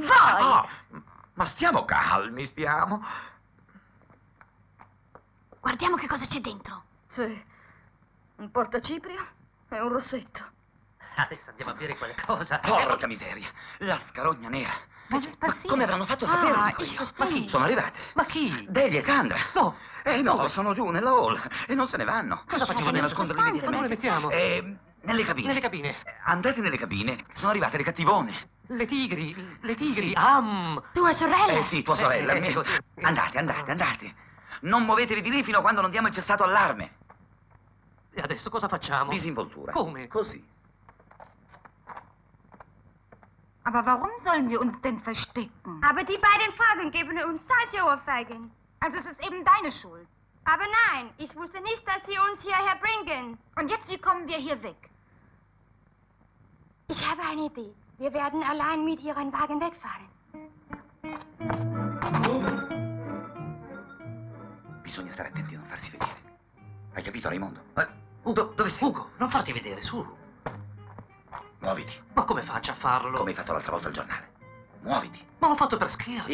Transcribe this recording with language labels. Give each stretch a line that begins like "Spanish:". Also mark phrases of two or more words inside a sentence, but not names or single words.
Italian: Ma stiamo calmi, stiamo. Guardiamo che cosa c'è dentro. Sì. Un portaciprio e un rossetto. Adesso andiamo a bere qualcosa. Porca miseria. La scarogna nera.
German: Was ist passiert?
Italian: Come avranno fatto a saperlo?
German: ich verstehe nicht.
Italian: Sono arrivate. Ma chi? Delia e Sandra. No. No, sono giù nella hall e non se ne vanno. Cosa facciamo? Bisogna nasconderli dietro. Dove le mettiamo? Nelle cabine. Nelle cabine. Andate nelle cabine. Sono arrivate le cattivone. Le tigri. Sì. Tua sorella? Sì, tua sorella. Andate. Non muovetevi di lì fino a quando non diamo il cessato allarme. E adesso cosa facciamo? Disinvoltura. Come? Così.
German: Aber warum sollen wir uns denn verstecken? Aber die beiden Fragen geben uns Salziohrfeigen. Also es ist eben deine Schuld. Aber nein, ich wusste nicht, dass Sie uns hierher bringen. Und jetzt, wie kommen wir hier weg? Ich habe eine Idee. Wir werden allein mit Ihren Wagen wegfahren.
Italian: Bisogna stare attenti a non farsi vedere. Hai capito, Raimondo? Dove sei? Ugo, non farti vedere, su. Muoviti. Ma come faccio a farlo? Come hai fatto l'altra volta al giornale. Muoviti. Ma l'ho fatto per scherzo.